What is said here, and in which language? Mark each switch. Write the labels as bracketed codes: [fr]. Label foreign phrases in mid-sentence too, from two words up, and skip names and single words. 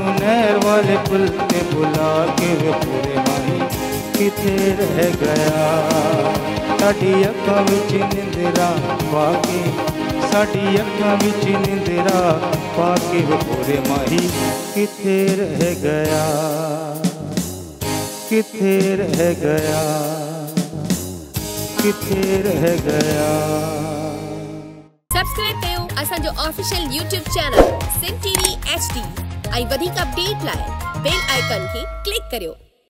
[pa] ਨਹਿਰ ਵਾਲੇ ਪੁਲ ਤੇ ਬੁਲਾ ਕੇ, ਵੇ ਪੂਰੇ ਮਾਹੀ ਕਿੱਥੇ ਰਹਿ ਗਿਆ, ਸਾਡੀ ਅੱਖਾਂ ਵਿੱਚ ਨਿੰਦਰਾ ਪਾਕੇ, ਸਾਡੀ ਅੱਖਾਂ ਵਿੱਚ ਨਿੰਦਰਾ ਪਾਕੇ, ਵੇ ਪੂਰੇ ਮਾਹੀ ਕਿੱਥੇ ਰਹਿ ਗਿਆ, ਕਿੱਥੇ ਰਹਿ ਗਿਆ, ਕਿੱਥੇ ਰਹਿ ਗਿਆ। [sd] सब्सक्राइब कयो असांजो [en] official YouTube channel [sd] सिंध टीवी HD ऐं वधीक अपडेट लाइ [en] bell icon [sd] खे क्लिक करियो।